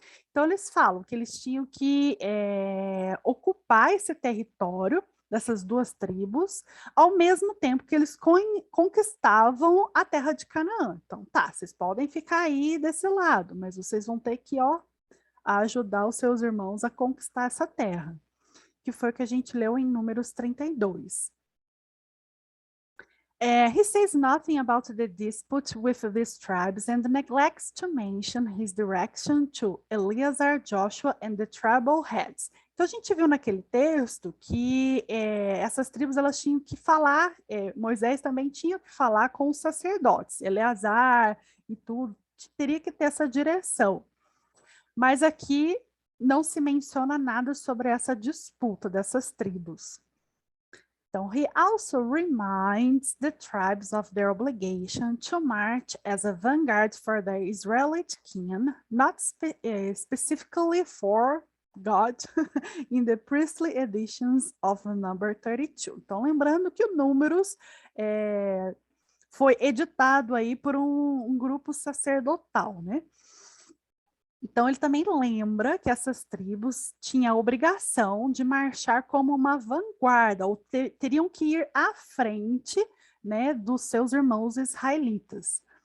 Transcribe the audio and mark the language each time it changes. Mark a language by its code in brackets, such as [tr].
[pt] Então, eles falam que eles tinham que ocupar esse território dessas duas tribos, ao mesmo tempo que eles conquistavam a terra de Canaã. Então, tá, vocês podem ficar aí desse lado, mas vocês vão ter que, a ajudar os seus irmãos a conquistar essa terra, que foi o que a gente leu em Números 32. [en] He says nothing about the dispute with these tribes and neglects to mention his direction to Eleazar, Joshua and the tribal heads. [pt] Então a gente viu naquele texto que essas tribos elas tinham que falar, Moisés também tinha que falar com os sacerdotes, Eleazar e tudo, teria que ter essa direção. Mas aqui não se menciona nada sobre essa disputa dessas tribos. [en] Então, he also reminds the tribes of their obligation to march as a vanguard for the Israelite king, not specifically for God, in the priestly editions of number 32. [pt] Então, lembrando que o Números foi editado aí por um grupo sacerdotal, né? Então, ele também lembra que essas tribos tinham a obrigação de marchar como uma vanguarda, ou teriam que ir à frente, né, dos seus irmãos israelitas.